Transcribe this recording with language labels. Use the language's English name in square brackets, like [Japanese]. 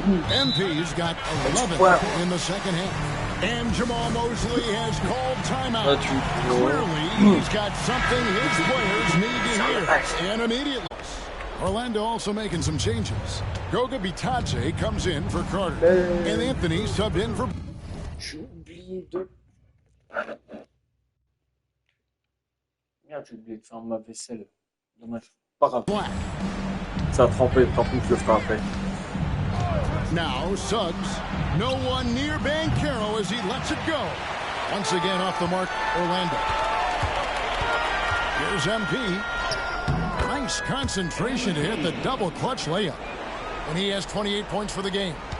[English] MP's got 11 in the second half. And Jamal Mosley has called timeout. Clearly, he's got something his players need to hear. And immediately. Orlando also making some changes. Goga Bitadze comes in for Carter. And Anthony subbed in for... [French] J'ai oublié de... Merde, j'ai oublié de faire ma vaisselle. Dommage. Pas grave. Ça a trempé, tant pis que je le ferai après. [English] Now Suggs. No one near Banchero as he lets it go. Once again off the mark, Orlando. Here's MP. Nice concentration to hit the double clutch layup. And he has 28 points for the game.